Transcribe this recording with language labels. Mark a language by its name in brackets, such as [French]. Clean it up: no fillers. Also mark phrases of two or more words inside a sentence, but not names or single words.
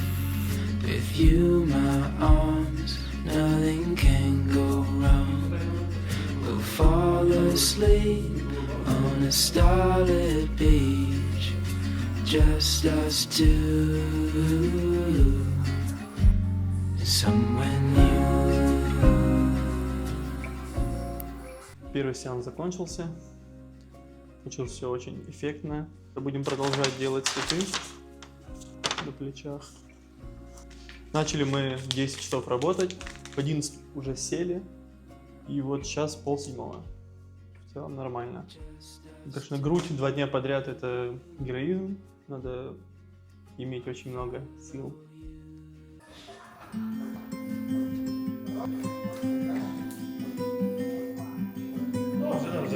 [English] With you, my arms, nothing can go wrong. We'll fall asleep on a starlit beach, just us two, somewhere new. [Russian] Первый сеанс закончился. Получилось все очень эффектно. Будем продолжать делать цветы на плечах. Начали мы в 10 часов работать, в 11 уже сели, и вот сейчас 6:30. В целом нормально. Конечно, грудь 2 дня подряд — это героизм, надо иметь очень много сил. Dobrze.